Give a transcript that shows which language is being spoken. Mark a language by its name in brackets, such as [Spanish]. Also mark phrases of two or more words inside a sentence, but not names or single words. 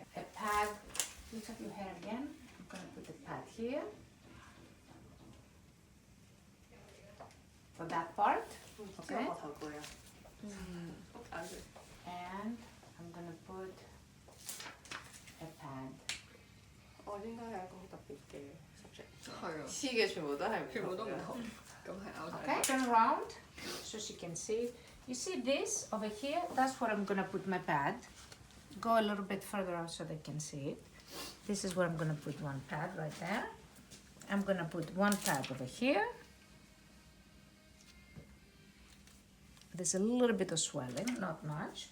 [English] A pad, lift up your hair again. I'm gonna put the pad here for that part. Okay, and I'm gonna put a pad. [Cantonese] 應該係一個好特別嘅 subject。係啊，黐嘅全部都係全部都唔同，咁係拗晒。 [English] Okay, turn around so she can see. You see this over here? That's where I'm gonna put my pad. Go a little bit further out so they can see it. This is where I'm gonna put one pad right there. I'm gonna put one pad over here. There's a little bit of swelling, not much.